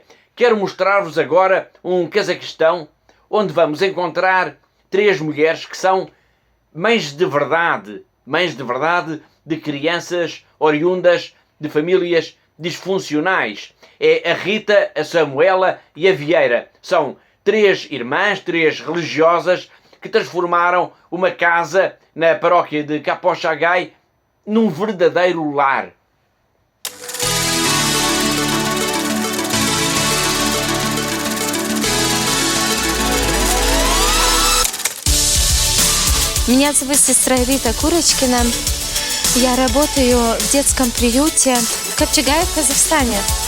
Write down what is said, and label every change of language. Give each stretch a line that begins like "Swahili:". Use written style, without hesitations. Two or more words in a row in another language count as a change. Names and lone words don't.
Portuguese: Quero mostrar-vos agora um Cazaquistão onde vamos encontrar 3 mulheres que são mães de verdade de crianças oriundas de famílias disfuncionais. É a Rita, a Samuela e a Vieira. São 3 irmãs, 3 religiosas que transformaram uma casa na paróquia de Capochagai num verdadeiro lar.
Russian: Меня зовут сестра Рита Курочкина. Я работаю в детском приюте в Капчагае, в Казахстане.